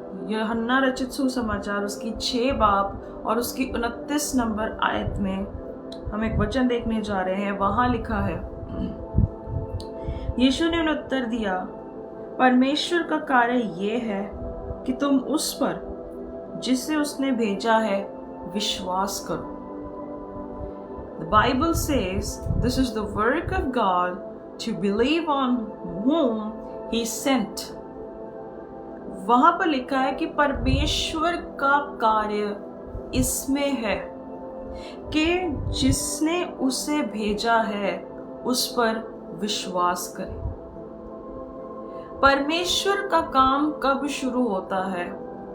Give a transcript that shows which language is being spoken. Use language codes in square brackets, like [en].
[hi] यूहन्ना रचित सुसमाचार उसकी 6 बाब और उसकी 29 नंबर आयत में हम एक वचन देखने जा रहे हैं। वहां लिखा है, यीशु ने उन्हें उत्तर दिया, परमेश्वर का कार्य ये है कि तुम उस पर जिसे उसने भेजा है विश्वास करो। [en] The Bible says this is the work of God to believe on whom He sent। [hi] वहां पर लिखा है कि परमेश्वर का कार्य इसमें है कि जिसने उसे भेजा है उस पर विश्वास करें। परमेश्वर का काम कब शुरू होता है?